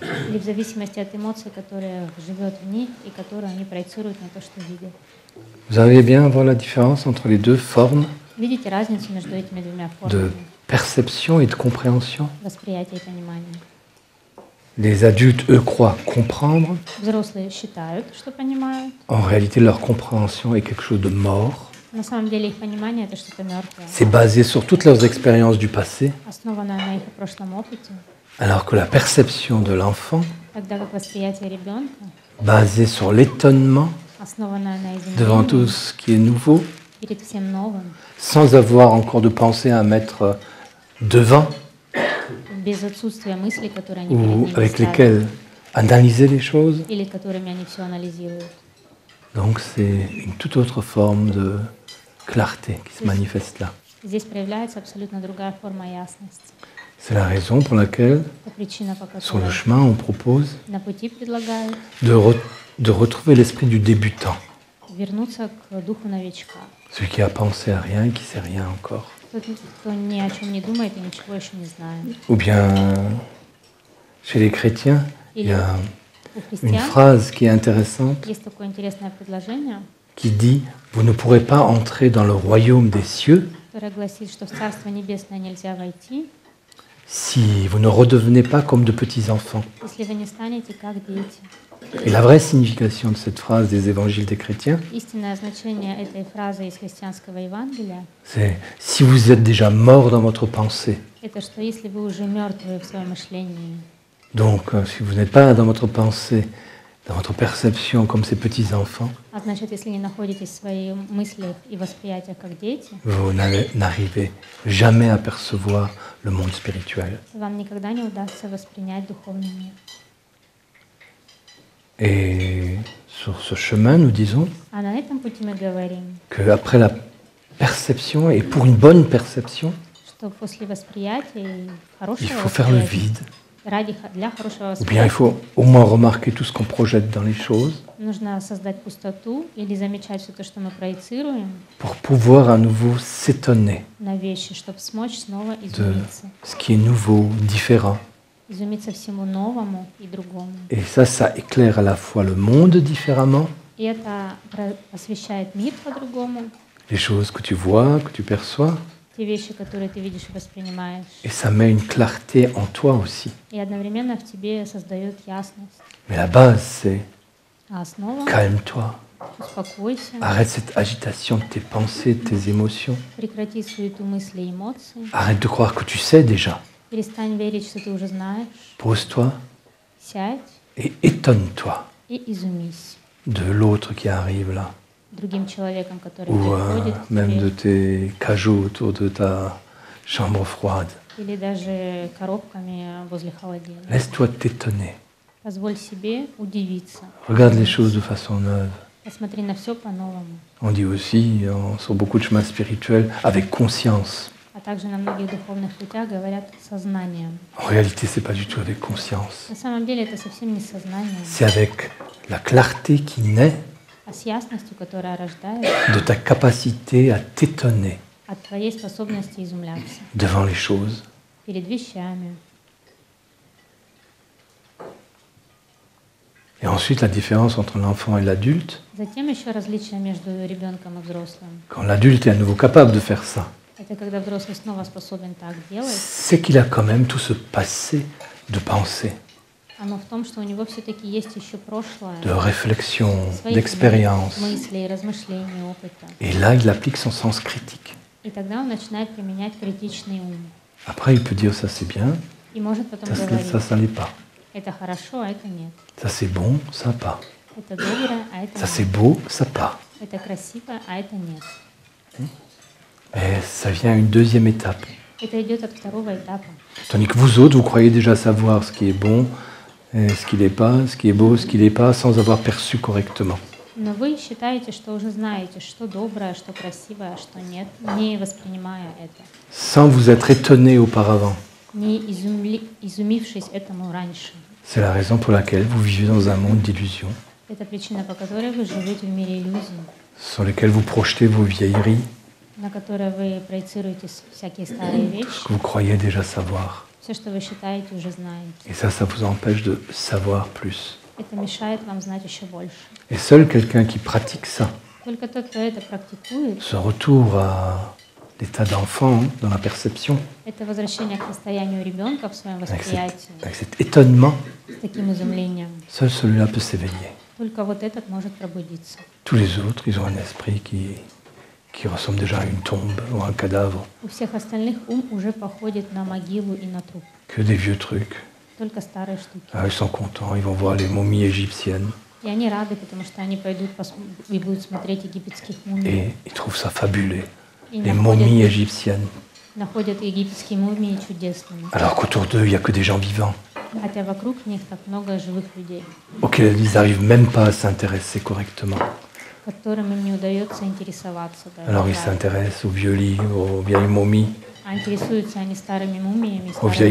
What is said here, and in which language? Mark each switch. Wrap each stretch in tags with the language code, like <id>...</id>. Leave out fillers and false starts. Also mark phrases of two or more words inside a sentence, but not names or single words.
<ru>или в зависимости от эмоций, которые живет в них и которые они проецируют на то, что видят.</ru> <fr>Vous arrivez bien à voir la différence entre les deux formes</fr> <ru>Видите разницу между этими двумя</ru> <fr>de</fr> <ru>формами</ru> <fr>perception et de compréhension?</fr> <ru>восприятия и понимания?</ru> <fr>Les adultes, eux, croient comprendre.</fr> <ru>Взрослые считают, что понимают.</ru> <fr>En réalité, leur compréhension est quelque chose de mort.</fr> <ru>На самом деле их понимание — это что-то мертвое,</ru> <fr>C'est basé sur toutes leurs expériences du passé,</fr> <ru>основанное на их прошлом опыте,</ru> <fr>alors que la perception de l'enfant,</fr> <ru>тогда как восприятие ребенка,</ru> <fr>basée sur l'étonnement</fr> <ru>основанное на</ru> <fr>devant tout</fr> <ru>изумлении</ru> <fr>ce qui est nouveau,</fr> <ru>перед всем новым,</ru> <fr>sans avoir encore de pensée à mettre devant</fr> <ru>без отсутствия мыслей, которые они</ru> <fr>ou</fr> <ru>перед ними</ru> <fr>avec</fr> <ru>ставят,</ru> <fr>lesquelles analyser les choses.</fr> <ru>или которыми они все анализируют.</ru> <fr>Donc c'est une toute autre forme de clarté qui se manifeste là.</fr> <ru>Здесь проявляется абсолютно другая форма ясности.</ru> <fr>C'est la raison pour laquelle,</fr> <ru>Это причина, по</ru> <fr>sur le</fr> <ru>которой</ru> <fr>chemin, on propose</fr> <ru>на пути предлагают</ru> <fr>de retrouver l'esprit du débutant,</fr> <ru>вернуться к духу новичка.</ru> <fr>celui qui a pensé à rien et qui sait rien encore.</fr> <ru>Тот, кто ни о чем не думает и ничего еще не знает.</ru> <fr>Ou bien, chez les chrétiens, il y a</fr> <ru>У</ru> <fr>une</fr> <ru>христиан</ru> <fr>phrase qui est intéressante</fr> <ru>есть такое интересное предложение,</ru> <fr>qui dit « Vous ne pourrez pas entrer dans le royaume des cieux</fr> <ru>которое гласит, что в Царство Небесное нельзя войти,</ru> <fr>si vous ne redevenez pas comme de petits enfants. »</fr> <ru>если вы не станете как дети.</ru> <fr>Et la vraie signification de cette phrase des évangiles des chrétiens,</fr> <ru>Истинное значение этой фразы из христианского Евангелия</ru> <fr>c'est « Si vous êtes déjà mort dans votre pensée, —</fr> <ru>это что если вы уже мертвые в своем мышлении,</ru> <fr>donc si vous n'êtes pas dans votre pensée, dans votre perception comme ces petits-enfants,</fr> <ru>А значит, если не находитесь в своих мыслях и восприятиях как дети,</ru> <fr>vous n'arrivez jamais à percevoir le monde spirituel.</fr> <ru>вам никогда не удастся воспринять духовный мир.</ru> <fr>Et sur ce chemin, nous disons</fr> <ru>А на этом пути мы говорим,</ru> <fr>qu'après la perception, et pour une bonne perception,</fr> <ru>что после восприятия и</ru> <fr>il</fr> <ru>хорошего</ru> <fr>faut faire le</fr> <ru>восприятия,</ru> <fr>vide.</fr> <ru>для хорошего</ru> <fr>Ou bien il</fr> <ru>восприятия</ru> <fr>faut au moins remarquer tout ce qu'on projette dans les choses</fr> <ru>нужно создать пустоту или замечать все то, что мы проецируем</ru> <fr>pour pouvoir à nouveau s'étonner</fr> <ru>на вещи, чтобы смочь снова</ru> <fr>de</fr> <ru>изумиться.</ru> <fr>ce qui est nouveau, différent.</fr> <ru>Изумиться всему новому и другому.</ru> <fr>Et ça éclaire à la fois le monde différemment,</fr> <ru>И это освещает мир по-другому,</ru> <fr>les choses que tu vois, que tu perçois,</fr> <ru>те вещи, которые ты видишь и воспринимаешь.</ru> <fr>et ça met une clarté en toi aussi.</fr> <ru>И одновременно в тебе создает ясность.</ru> <fr>Mais la base, c'est</fr> <ru>А основа —</ru> <fr>calme-toi,</fr> <ru>успокойся,</ru> <fr>arrête cette agitation de tes pensées, de tes émotions,</fr> <ru>прекрати суету мыслей и эмоций,</ru> <fr>arrête de croire que tu sais déjà.</fr> <ru>перестань верить, что ты уже знаешь,</ru> <fr>Pose-toi</fr> <ru>сядь</ru> <fr>et étonne-toi</fr> <ru>и изумись</ru> <fr>de l'autre qui arrive là,</fr> <ru>другим человеком, который</ru> <fr>ou</fr> <ru>приходит к</ru> <fr>même de</fr> <ru>тебе,</ru> <fr>tes cajots autour de ta chambre froide.</fr> <ru>или даже коробками возле холодильника.</ru> <fr>Laisse-toi t'étonner.</fr> <ru>Позволь себе удивиться.</ru> <fr>Regarde les choses de façon neuve.</fr> <ru>Посмотри на все по-новому.</ru> <fr>On dit aussi, sur beaucoup de chemins spirituels, avec conscience.</fr> <ru>А также на многих духовных путях говорят сознанием.</ru> <fr>En réalité, c'est pas du tout avec conscience.</fr> <ru>На самом деле это совсем не сознание,</ru> <fr>C'est avec la clarté qui naît</fr> <ru>а с ясностью, которая рождает</ru> <fr>de ta capacité à t'étonner</fr> <ru>от твоей способности изумляться</ru> <fr>devant les choses.</fr> <ru>перед вещами.</ru> <fr>Et ensuite, la différence entre l'enfant et l'adulte,</fr> <ru>Затем еще различие между ребенком и взрослым.</ru> <fr>quand l'adulte est à nouveau capable de faire ça,</fr> <ru>Это когда взрослый снова способен так делать.</ru> <fr>c'est qu'il a quand même tout ce passé de pensée,</fr> <ru>Оно в том, что у него все-таки есть еще прошлое,</ru> <fr>de réflexion,</fr> <ru>своих</ru> <fr>d'expérience.</fr> <ru>мыслей, размышлений, опыта.</ru> <fr>Et là, il applique son sens critique.</fr> <ru>И тогда он начинает применять критичный ум.</ru> <fr>Après, il peut dire ça c'est bien,</fr> <ru>И может потом</ru> <fr>ça</fr> <ru>говорить,</ru> <fr>ça l'est pas.</fr> <ru>это хорошо, а это нет.</ru> <fr>Ça c'est bon, ça pas.</fr> <ru>Это доброе, а это</ru> <fr>Ça c'est</fr> <ru>нет.</ru> <fr>beau, ça pas.</fr> <ru>Это красиво, а это нет.</ru> <fr>Et ça vient à une deuxième étape.</fr> <ru>Это идет от второго этапа.</ru> <fr>Tandis que vous autres, vous croyez déjà savoir ce qui est bon, et ce qui n'est pas, ce qui est beau, ce qui n'est pas, sans avoir perçu correctement.</fr> <ru>Но вы считаете, что уже знаете, что доброе, что красивое, а что нет, не воспринимая это,</ru> <fr>Sans vous être étonné auparavant.</fr> <ru>не изумившись этому раньше.</ru> <fr>C'est la raison pour laquelle vous vivez dans un monde d'illusions,</fr> <ru>Это причина, по которой вы живете в мире иллюзий,</ru> <fr>sur lesquels vous projetez vos vieilleries,</fr> <ru>на которые вы проецируете всякие старые</ru> <fr>tout ce</fr> <ru>вещи,</ru> <fr>que vous croyez déjà savoir.</fr> <ru>все, что вы считаете, уже знаете.</ru> <fr>Et ça vous empêche de savoir plus.</fr> <ru>Это мешает вам знать еще больше.</ru> <fr>Et seul quelqu'un qui pratique ça,</fr> <ru>Только тот, кто это практикует,</ru> <fr>ce retour à l'état d'enfant dans la perception,</fr> <ru>это возвращение к состоянию ребенка в своем восприятии,</ru> <fr>avec cet étonnement,</fr> <ru>с таким изумлением.</ru> <fr>seul celui-là peut s'éveiller.</fr> <ru>Только вот этот может пробудиться.</ru> <fr>Tous les autres, ils ont un esprit qui ressemble déjà à une tombe ou à un cadavre,</fr> <ru>У всех остальных ум уже походит на могилу и на труп.</ru> <fr>que des vieux trucs.</fr> <ru>Только старые штуки.</ru> <fr>Ah, ils sont contents, ils vont voir les momies égyptiennes</fr> <ru>И они рады, потому что они пойдут и будут смотреть египетских мумий.</ru> <fr>et ils trouvent ça fabuleux,</fr> <ru>И</ru> <fr>les momies égyptiennes.</fr> <ru>находят египетские мумии чудесными.</ru> <fr>Alors qu'autour d'eux, il n'y a que des gens vivants,</fr> <ru>Хотя вокруг них так много живых людей,</ru> <fr>auxquels ils n'arrivent même pas à s'intéresser correctement.</fr> <ru>которым им не удается интересоваться. Даже</ru> <fr>Alors ils</fr> <ru>так.</ru> <fr>s'intéressent aux vieux livres, aux vieilles momies,</fr> <ru>А интересуются они старыми мумиями,</ru> <fr>aux vieilles</fr>